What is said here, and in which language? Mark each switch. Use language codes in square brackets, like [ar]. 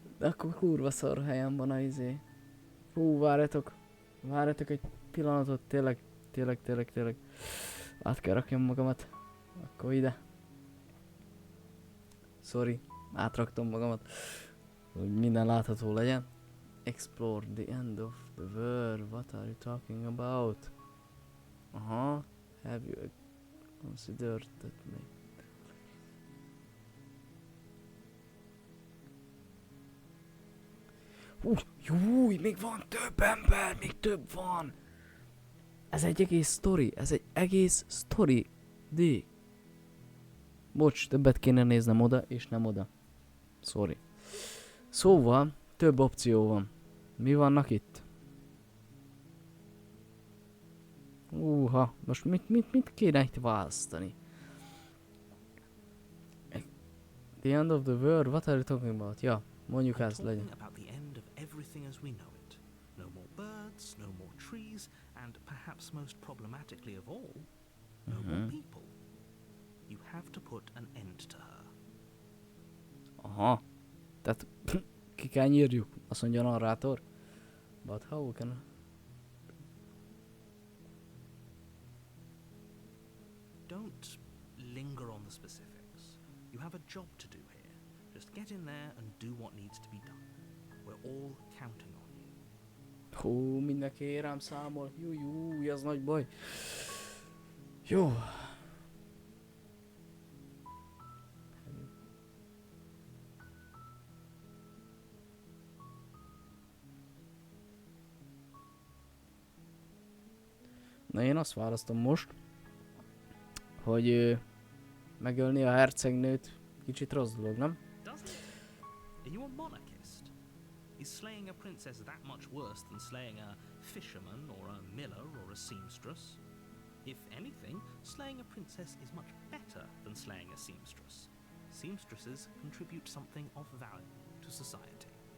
[hu] Akkor kurva szar helyen van a izé. Várjatok. Várjatok egy pillanatot, tényleg. Át kell rakjam magamat. Akkor ide. Sorry, átraktam magamat. Hogy minden látható legyen. [en] Explore the end of the world. What are you talking about? Aha. Have you considered that me? [hu] Júj, még van több ember, még több van. Ez egy egész sztori, D. Bocs, többet kéne néznem oda, és nem oda. Sorry. Szóval, több opció van. Mi vannak itt? Most mit kéne itt választani? [en] The end of the world, what are you talking about? [hu] Ja, mondjuk ez legyen. [en] About the end of everything as we know it. No more birds, no more trees, and perhaps most problematically of all, no more people. You have to put an end to her. Aha. [hu] Tehát ki kell nyírjuk, azt mondja a narrátor. [en] But how can... Don't linger on the specifics. You have a job to do here. Just get in there and do what needs to be done. We're all counting on you. [hu] Hú, mindenki rám számol. Júj, ez nagy baj. Jó. Na én azt választom most, hogy megölni a hercegnőt kicsit rossz dolog, nem? [en] Does it? Are you a monarchist? Is slaying a princess that much worse than slaying a fisherman or a miller or a seamstress? If anything, slaying a princess is much better than slaying a seamstress. Seamstresses contribute something of value to society.